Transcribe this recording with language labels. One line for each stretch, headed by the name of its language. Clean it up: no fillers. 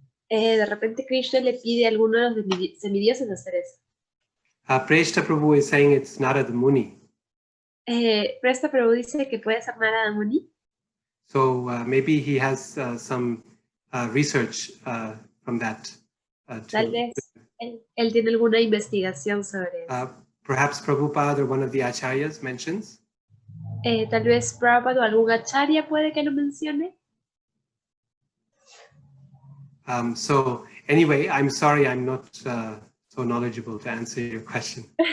Spanish: De repente Krishna le pide a alguno de los semidioses hacer eso.
English: Preshta Prabhu is saying it's Narada Muni.
Spanish: Presta Prabhu dice que puede ser Narada Muni.
English: So maybe he has some research from that.
Spanish: Tal vez él tiene alguna investigación sobre eso.
English: Perhaps Prabhupada or one of the acharyas mentions.
Spanish: Tal vez Prabhupada o algún acharya puede que lo mencione.
English: So anyway, I'm sorry I'm not so knowledgeable to answer your question.